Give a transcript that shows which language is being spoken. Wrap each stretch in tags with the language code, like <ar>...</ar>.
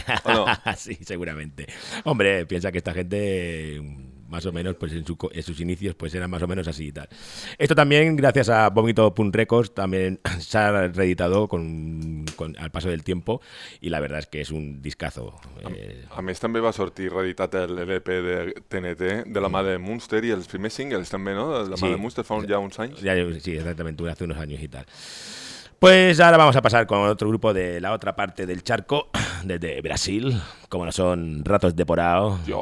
<es>No? Sí, seguramente. Hombre, piensa que esta gente, más o menos, pues en sus inicios, pues eran más o menos así y tal. Esto también, gracias a Vomito Punk Records, también se ha reeditado con al paso del tiempo, y la verdad es que es un discazo.</es> <ca>A més també va sortir reeditat el LP de TNT de la mà de Munster, i els primers singles també, no? De la mà de Munster fa ja uns anys.</ca> <es>Sí, exactament, hace unos años y tal. Pues ahora vamos a pasar con otro grupo de la otra parte del charco, desde Brasil, como no son Ratos de Porrao.</es>